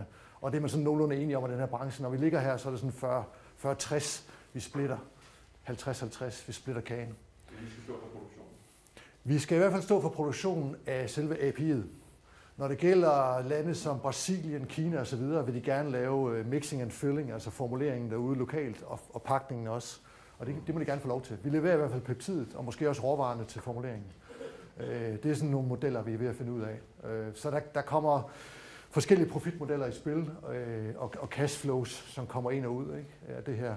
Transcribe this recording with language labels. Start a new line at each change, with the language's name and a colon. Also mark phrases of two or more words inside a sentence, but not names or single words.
Danish: Og det er man sådan nogenlunde enige om i den her branche. Når vi ligger her, så er det sådan 40-60, vi splitter. 50-50, vi splitter kagen. Vi skal stå for produktionen. Vi skal i hvert fald stå for produktionen af selve API'et. Når det gælder lande som Brasilien, Kina osv., vil de gerne lave
English: mixing and filling,
Danish: altså formuleringen derude lokalt, og pakningen også. Og det må de gerne få lov til. Vi leverer i hvert fald peptidet, og måske også råvarerne til formuleringen. Det er sådan nogle modeller, vi er ved at finde ud af. Så der kommer forskellige profitmodeller i spil, og cashflows, som kommer ind og ud af det her.